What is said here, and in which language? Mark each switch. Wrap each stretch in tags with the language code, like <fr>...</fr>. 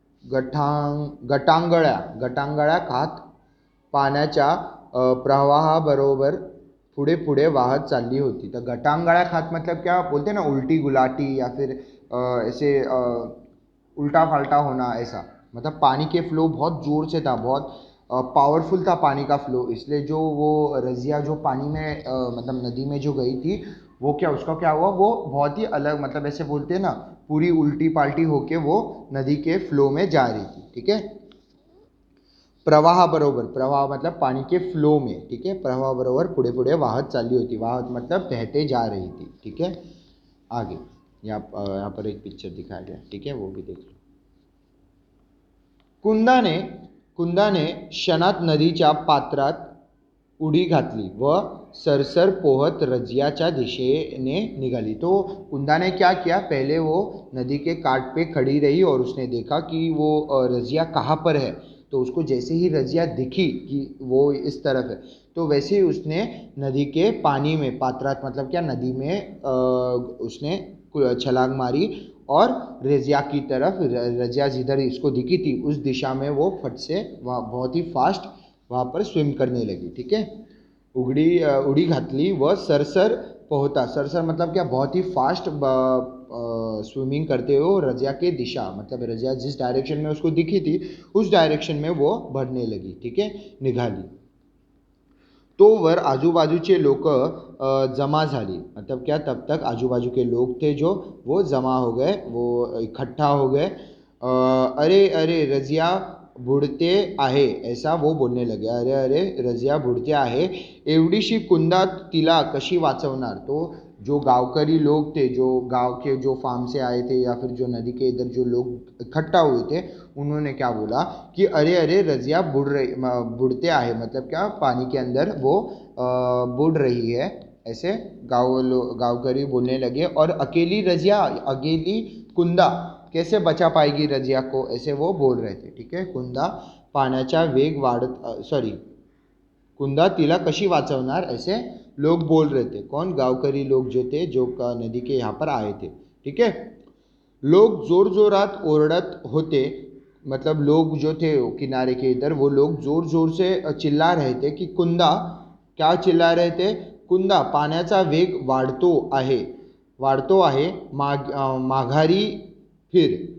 <mr>गटांगळ्या खात पाण्याच्या प्रवाहाबरोबर पुढे पुढे वाहत चालली होती.</mr> <hi>तर गटांगळ्या खात मतलब क्या बोलते ना, उल्टी गुलाटी या फिर ऐसे उल्टा फाल्टा होना, ऐसा मतलब पानी के फ्लो बहुत ज़ोर से था, बहुत पावरफुल था पानी का फ्लो, इसलिए जो वो रज़िया जो पानी में मतलब नदी में जो गई थी, वो क्या उसका क्या हुआ, वो बहुत ही अलग मतलब ऐसे बोलते हैं ना, पूरी उल्टी पाल्टी होके वो नदी के फ्लो में जा रही थी. ठीक है.</hi> <mr>प्रवाह बरोबर,</mr> <hi>प्रवाह मतलब पानी के फ्लो में. ठीक है.</hi> <mr>प्रवाह बरोबर पुढे पुढे वाहत चालली होती.</mr> <hi>वाहत मतलब बहते जा रही थी. ठीक है. आगे यहाँ पर एक पिक्चर दिखाया गया. ठीक है, वो भी देख लो.</hi> <mr>कुंदाने क्षणात नदीच्या पात्रात उडी घातली व सरसर पोहत रजियाच्या दिशेने निघाली.</mr> <hi>तो कुंदा ने क्या किया, पहले वो नदी के काट पे खड़ी रही और उसने देखा कि वो रजिया कहाँ पर है. तो उसको जैसे ही रजिया दिखी कि वो इस तरफ है, तो वैसे ही उसने नदी के पानी में, पात्रात मतलब क्या, नदी में उसने छलांग मारी और रजिया की तरफ, रजिया जिधर इसको दिखी थी उस दिशा में वो फट से वहाँ बहुत ही फास्ट वहाँ पर स्विम करने लगी. ठीक है.</hi> <mr>उड़ी घातली व सरसर पोहता.</mr> <hi>सरसर मतलब क्या, बहुत ही फास्ट स्विमिंग करते हो रजिया के दिशा, मतलब रजिया जिस डायरेक्शन में उसको दिखी थी उस डायरेक्शन में वो बढ़ने लगी. ठीक है, निघाली.</hi> <mr>तो वर आजूबाजूचे लोक जमा झाली.</mr> <hi>मतलब क्या, तब तक आजूबाजू के लोग थे जो वो जमा हो गए, वो इकट्ठा हो गए.</hi> <mr>अरे अरे रजिया बुडते आहे,</mr> <hi>ऐसा वो बोलने लगे.</hi> <mr>अरे अरे रजिया बुडते आहे, एवढीशी कुंदा तिला कशी वाचवणार.</mr> <hi>तो जो गांवकरी लोग थे, जो गांव के जो फार्म से आए थे या फिर जो नदी के इधर जो लोग इकट्ठा हुए थे, उन्होंने क्या बोला कि</hi> <mr>अरे अरे रजिया बुड़ते आहे,</mr> <hi>मतलब क्या, पानी के अंदर वो बुड़ रही है. ऐसे गांवकरी बोलने लगे. और अकेली रजिया, अकेली कुंदा कैसे बचा पाएगी रजिया को, ऐसे वो बोल रहे थे. ठीक है.</hi> <mr>कुंदा पाण्याचा वेग वाढत, सॉरी, कुंदा तिला कशी वाचवणार,</mr> <hi>ऐसे लोग बोल रहे थे. कौन, गांवकरी लोग जो थे, जो नदी के यहाँ पर आए थे. ठीक है.</hi> <mr>लोग जोर जोरात ओरडत होते,</mr> <hi>मतलब लोग जो थे किनारे के इधर, वो लोग जोर जोर से चिल्ला रहे थे कि कुंदा, क्या चिल्ला रहे थे,</hi> <mr>कुंदा पाण्याचा वेग वाढतो आहे, माघारी फिर.</mr>